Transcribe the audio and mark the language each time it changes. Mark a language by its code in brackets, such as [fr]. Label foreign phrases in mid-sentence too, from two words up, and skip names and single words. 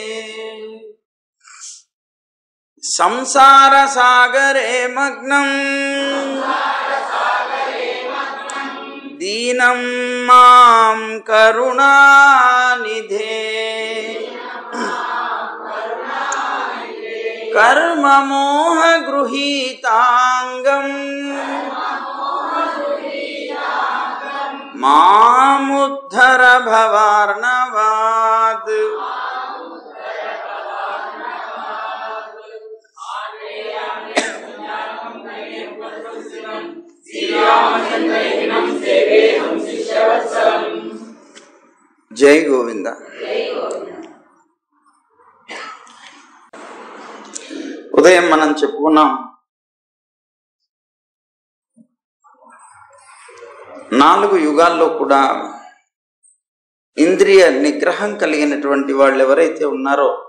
[sa] संसारसागरे मग्नं दीनं मां करुणानिधे कर्ममोहगृहीताङ्गं मामुद्धर भवार्णवात्। [te] జై గోవింద. ఉదయం మనం చెప్పుకున్నాం, 4 యుగాల్లో కూడా ఇంద్రియ నిగ్రహం కలిగినటువంటి వాళ్ళు ఎవరైతే ఉన్నారో